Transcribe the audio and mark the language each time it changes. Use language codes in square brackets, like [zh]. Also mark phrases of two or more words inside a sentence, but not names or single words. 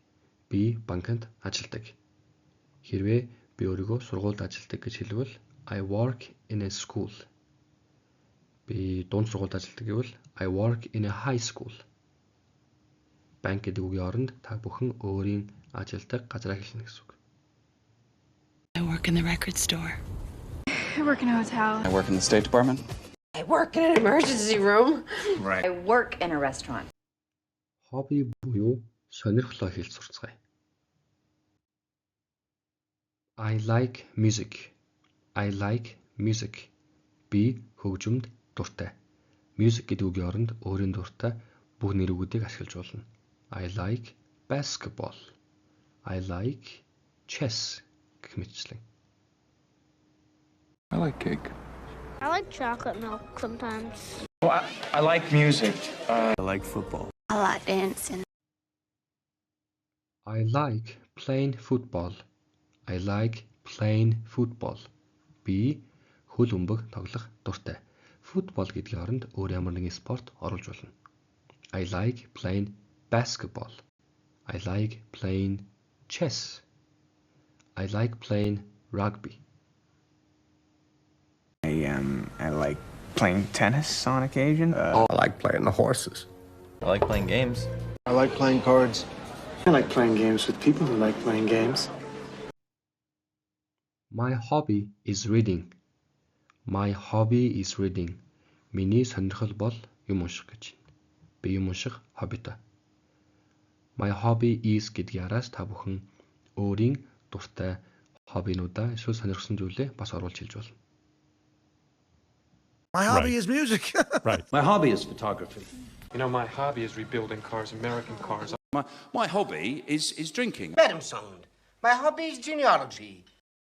[mn] Би банкнд ажилладаг. Хэрвээ би өөрийгөө сургуульд ажилладаг гэж хэлвэл [en] I work in a school. [mn] Би дунд сургуульд ажилладаг гэвэл [en] I work in a high school. [mn] Банк гэдэг үгийн оронд та бүхэн өөрийн ажилладаг газраа хэлнэ гэсэн үг. [en] I work in the record store. I work in a hotel. I work in the State Department. I work in an emergency room. Right. I work in a restaurant. [mn] Хобби буюу сонирхлоо хэлж сурцгаая. [en] I like music. I like music. [mn] Би хөгжимд дуртай. Music гэдэг үгийн оронд өөрийн дуртай бүх нэрүүдийг ашиглаж болно. [en] I like basketball. I like chess [mn] гэх мэтчлэн. [en] I like cake. I like chocolate milk sometimes. Well, I like music. I like football. I like dancing. I like playing football. I like playing football. [mn] Би хөл бөмбөг тоглох дуртай. Футбол гэдгийн оронд өөр ямар нэгэн спорт оруулж болно. [en] I like playing basketball. I like playing chess. I like playing rugby. I like playing tennis on occasion. I like playing the horses. I like playing games. I like playing cards. I like playing games with people who like playing games. My hobby is reading. My hobby is reading. [mn] Миний сонирхол бол юм унших гэж. Би юм унших хоббитой. [en] My hobby is [mn] гэдгийн араас та бүхэн өөрийн дуртай хоббинуудаа эсвэл сонирхсан зүйлээ бас оруулж хэлж болно. [en] My hobby is music. Right. My hobby is photography. You know, my hobby is rebuilding cars, American cars. My hobby is drinking. Madam Sound, my hobby is genealogy.